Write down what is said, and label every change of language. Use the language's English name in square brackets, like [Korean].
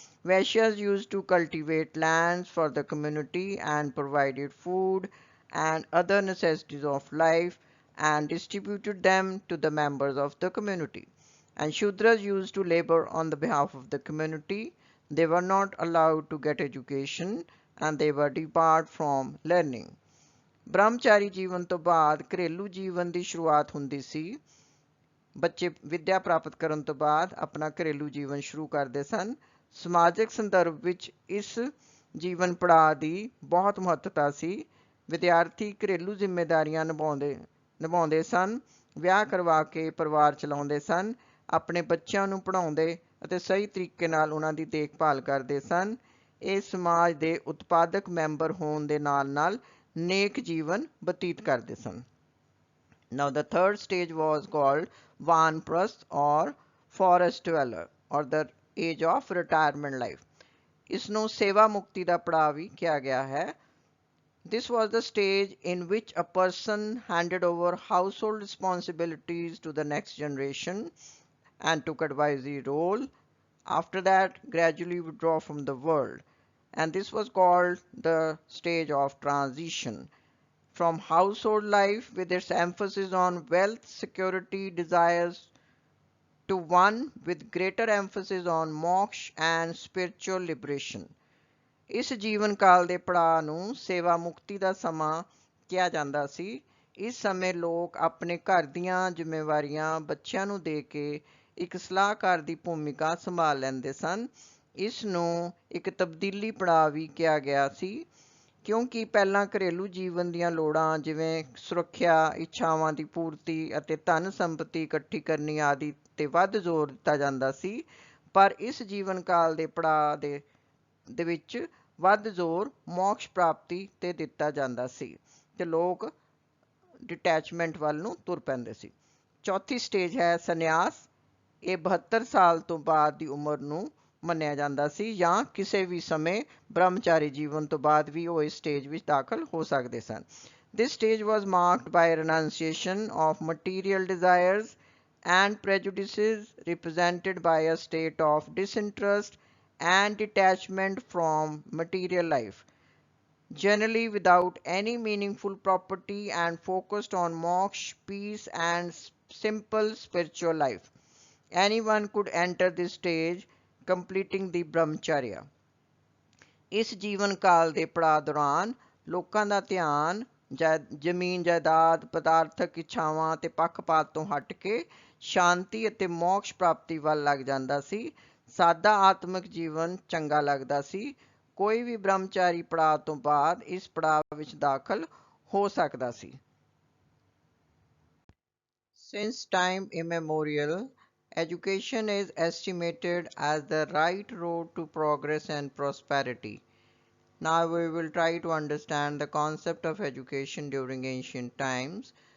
[English] Vaishyas used to cultivate lands for the community and provided food and other necessities of life and distributed them to the members of the community. And Shudras used to labor on the behalf of the community. They were not allowed to get education and they were debarred from learning. [Punjabi] ਬ੍ਰਹਮਚਾਰੀ ਜੀਵਨ ਤੋਂ ਬਾਅਦ ਘਰੇਲੂ ਜੀਵਨ ਦੀ ਸ਼ੁਰੂਆਤ ਹੁੰਦੀ ਸੀ। ਬੱਚੇ ਵਿੱਦਿਆ ਪ੍ਰਾਪਤ ਕਰਨ ਤੋਂ ਬਾਅਦ ਆਪਣਾ ਘਰੇਲੂ ਜੀਵਨ ਸ਼ੁਰੂ ਕਰਦੇ ਸਨ। ਸਮਾਜਿਕ ਸੰਦਰਭ ਵਿੱਚ ਇਸ ਜੀਵਨ ਪੜਾਅ ਦੀ ਬਹੁਤ ਮਹੱਤਤਾ ਸੀ। ਵਿਦਿਆਰਥੀ ਘਰੇਲੂ ਜ਼ਿੰਮੇਦਾਰੀਆਂ ਨਿਭਾਉਂਦੇ ਸਨ, ਵਿਆਹ ਕਰਵਾ ਕੇ ਪਰਿਵਾਰ ਚਲਾਉਂਦੇ ਸਨ, ਆਪਣੇ ਬੱਚਿਆਂ ਨੂੰ ਪੜ੍ਹਾਉਂਦੇ ਅਤੇ ਸਹੀ ਤਰੀਕੇ ਨਾਲ ਉਹਨਾਂ ਦੀ ਦੇਖਭਾਲ ਕਰਦੇ ਸਨ। ਇਹ ਸਮਾਜ ਦੇ ਉਤਪਾਦਕ ਮੈਂਬਰ ਹੋਣ ਦੇ ਨਾਲ ਨੇਕ ਜੀਵਨ ਬਤੀਤ ਕਰਦੇ ਸਨ। [English] Now the third stage was called Vanprasth or forest dweller or the age of retirement life. [Punjabi] ਇਸ ਨੂੰ ਸੇਵਾ ਮੁਕਤੀ ਦਾ ਪੜਾਅ ਵੀ ਕਿਹਾ ਗਿਆ ਹੈ। [English] This was the stage in which a person handed over household responsibilities to the next generation and took advisory role. After that, gradually withdraw from the world. And this was called the stage of transition from household life with its emphasis on wealth, security, desires to one with greater emphasis on moksha and spiritual liberation. [Punjabi] ਇਸ ਜੀਵਨ ਕਾਲ ਦੇ ਪੜਾਅ ਨੂੰ ਸੇਵਾ ਮੁਕਤੀ ਦਾ ਸਮਾਂ ਕਿਹਾ ਜਾਂਦਾ ਸੀ। ਇਸ ਸਮੇਂ ਲੋਕ ਆਪਣੇ ਘਰ ਦੀਆਂ ਜ਼ਿੰਮੇਵਾਰੀਆਂ ਬੱਚਿਆਂ ਨੂੰ ਦੇ ਕੇ ਇੱਕ ਸਲਾਹਕਾਰ ਦੀ ਭੂਮਿਕਾ ਸੰਭਾਲ ਲੈਂਦੇ ਸਨ ਇਸ ਨੂੰ ਇੱਕ ਤਬਦੀਲੀ ਪੜਾਅ ਵੀ ਕਿਹਾ ਗਿਆ ਸੀ, ਕਿਉਂਕਿ ਪਹਿਲਾਂ ਘਰੇਲੂ ਜੀਵਨ ਦੀਆਂ ਲੋੜਾਂ ਜਿਵੇਂ ਸੁਰੱਖਿਆ, ਇੱਛਾਵਾਂ ਦੀ ਪੂਰਤੀ ਅਤੇ ਧਨ ਸੰਪਤੀ ਇਕੱਠੀ ਕਰਨੀ ਆਦਿ 'ਤੇ ਵੱਧ ਜ਼ੋਰ ਦਿੱਤਾ ਜਾਂਦਾ ਸੀ, ਪਰ ਇਸ ਜੀਵਨ ਕਾਲ ਦੇ ਪੜਾਅ ਦੇ ਵਿੱਚ ਵੱਧ ਜ਼ੋਰ ਮੋਕਸ਼ ਪ੍ਰਾਪਤੀ 'ਤੇ ਦਿੱਤਾ ਜਾਂਦਾ ਸੀ ਅਤੇ ਲੋਕ ਡਿਟੈਚਮੈਂਟ ਵੱਲ ਨੂੰ ਤੁਰ ਪੈਂਦੇ ਸੀ। ਚੌਥੀ ਸਟੇਜ ਹੈ ਸੰਨਿਆਸ। ਇਹ 72 ਸਾਲ ਤੋਂ ਬਾਅਦ ਦੀ ਉਮਰ ਨੂੰ ਮੰਨਿਆ ਜਾਂਦਾ ਸੀ, ਜਾਂ ਕਿਸੇ ਵੀ ਸਮੇਂ ਬ੍ਰਹਮਚਾਰੀ ਜੀਵਨ ਤੋਂ ਬਾਅਦ ਵੀ ਉਹ ਇਸ ਸਟੇਜ ਵਿੱਚ ਦਾਖਲ ਹੋ ਸਕਦੇ ਸਨ। [English] This stage was marked by renunciation of material desires and prejudices, represented by a state of disinterest and detachment from material life, generally without any meaningful property, and focused on moksha, peace, and simple spiritual life. Anyone could enter this stage, completing the brahmacharya. [Punjabi] ਇਸ ਜੀਵਨ ਕਾਲ ਦੇ ਪੜਾਅ ਦੌਰਾਨ ਲੋਕਾਂ ਦਾ ਧਿਆਨ ਜ਼ਮੀਨ ਜਾਇਦਾਦ, ਪਦਾਰਥਕ ਇੱਛਾਵਾਂ ਅਤੇ ਪੱਖਪਾਤ ਤੋਂ ਹਟ ਕੇ ਸ਼ਾਂਤੀ ਅਤੇ ਮੋਕਸ਼ ਪ੍ਰਾਪਤੀ ਵੱਲ ਲੱਗ ਜਾਂਦਾ ਸੀ। ਸਾਦਾ ਆਤਮਿਕ ਜੀਵਨ ਚੰਗਾ ਲੱਗਦਾ ਸੀ। ਕੋਈ ਵੀ ਬ੍ਰਹਮਚਾਰੀ ਪੜਾਅ ਤੋਂ ਬਾਅਦ ਇਸ ਪੜਾਅ ਵਿੱਚ ਦਾਖਲ ਹੋ ਸਕਦਾ ਸੀ। [English] Since time immemorial, education is estimated as the right road to progress and prosperity. Now we will try to understand the concept of education during ancient times.